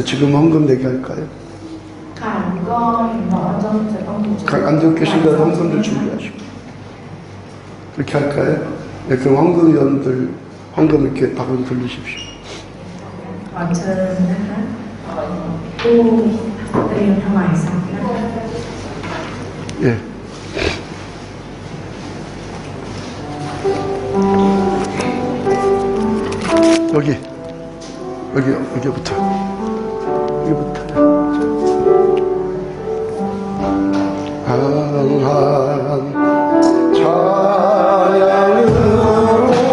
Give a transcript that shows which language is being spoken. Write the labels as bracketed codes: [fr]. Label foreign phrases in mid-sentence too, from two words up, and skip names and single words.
[ko] 지금 헌금 내게 할까요? [th] ค่ะก็เห็นบอกว่าจะต้องดู [ko] 앉아 계신가 헌금들 준비하시고 그렇게 할까요? 네, 그럼 헌금위원들 헌금 이렇게 방울 돌리십시오. [th] ขอเชิญนะคะผู้เตรียมถวายทรัพย์นะคะ [ko] 예. 여기부터. 항한 찬양으로